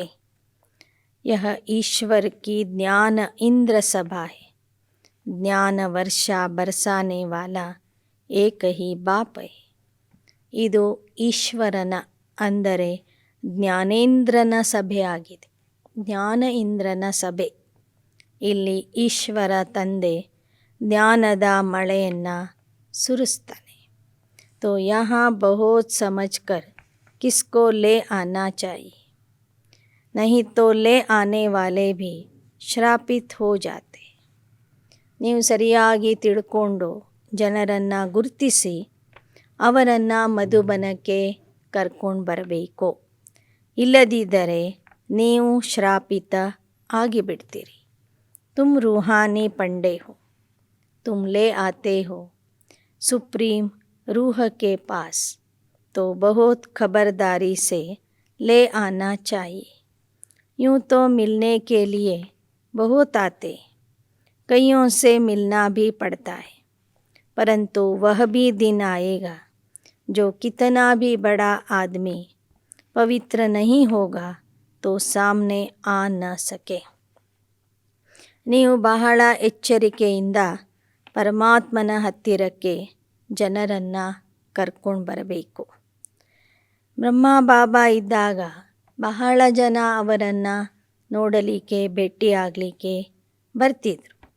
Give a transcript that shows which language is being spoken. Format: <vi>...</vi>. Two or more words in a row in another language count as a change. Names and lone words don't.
<hi>यह ईश्वर की ज्ञान इंद्र सभा है, ज्ञान वर्षा बरसाने वाला एक ही बाप है.</hi> <kn>ಇದು ಈಶ್ವರನ ಅಂದರೆ ಜ್ಞಾನೇಂದ್ರನ ಸಭೆ ಆಗಿದೆ. ಜ್ಞಾನ ಇಂದ್ರನ ಸಭೆ. ಇಲ್ಲಿ ಈಶ್ವರ ತಂದೆ ಜ್ಞಾನದ ಮಳೆಯನ್ನು ಸುರಿಸ್ತಾನೆ.</kn> <hi>तो यहाँ बहुत समझकर किसको ले आना चाहिए, नहीं तो ले आने वाले भी श्रापित हो जाते.</hi> <kn>ನೀವು ಸರಿಯಾಗಿ ತಿಳ್ಕೊಂಡು ಜನರನ್ನು ಗುರುತಿಸಿ ಅವರನ್ನು ಮಧುಬನಕ್ಕೆ ಕರ್ಕೊಂಡು ಬರಬೇಕು. ಇಲ್ಲದಿದ್ದರೆ ನೀವು ಶ್ರಾಪಿತ ಆಗಿಬಿಡ್ತೀರಿ.</kn> <hi>तुम रूहानी पंडे हो, तुम ले आते हो सुप्रीम रूह के पास, तो बहुत खबरदारी से ले आना चाहिए. यूँ तो मिलने के लिए बहुत आते, कईयों से मिलना भी पड़ता है, परंतु वह भी दिन आएगा जो कितना भी बड़ा आदमी पवित्र नहीं होगा तो सामने आ न सके.</hi> <kn>ನೀವು ಬಹಳ ಎಚ್ಚರಿಕೆಯಿಂದ ಪರಮಾತ್ಮನ ಹತ್ತಿರಕ್ಕೆ ಜನರನ್ನು ಕರ್ಕೊಂಡು ಬರಬೇಕು. ಬ್ರಹ್ಮ ಬಾಬಾ ಇದ್ದಾಗ ಬಹಳ ಜನ ಅವರನ್ನು ನೋಡಲಿಕ್ಕೆ ಭೇಟಿಯಾಗಲಿಕ್ಕೆ ಬರ್ತಿದ್ರು.</kn>